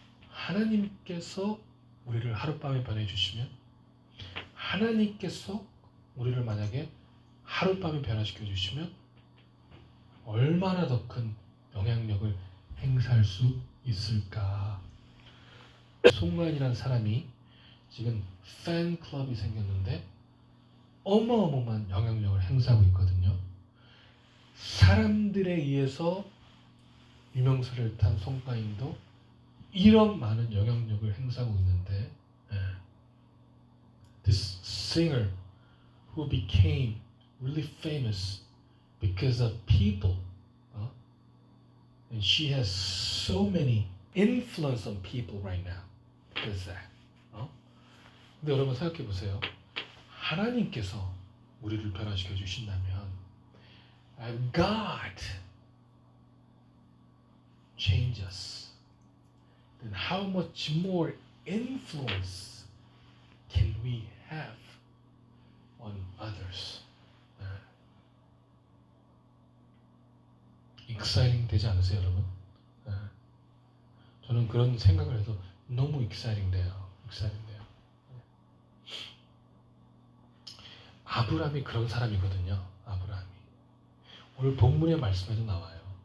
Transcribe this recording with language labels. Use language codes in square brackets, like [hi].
[ko] 하나님께서 우리를 하룻밤에 변해주시면 하나님께서 우리를 만약에 하룻밤에 변화시켜 주시면 얼마나 더 큰 영향력을 행사할 수 있을까. 송가인이라는 사람이 지금 팬클럽이 생겼는데 어마어마한 영향력을 행사하고 있거든요. 사람들에 의해서 유명세를 탄 송가인도 이런 많은 영향력을 행사하고 있는데 [en] this singer who became really famous because of people and she has so many influence on people right now because of that. [ko] 근데 여러분 생각해 보세요. 하나님께서 우리를 변화시켜 주신다면 [en] God change us. Then how much more influence can we have on others? [ko] exciting 되지 않으세요, 여러분? 저는 그런 생각을 해서 너무 exciting 돼요. 아브라함이 그런 사람이거든요. 아브라함이. 오늘 본문의 말씀에도 나와요.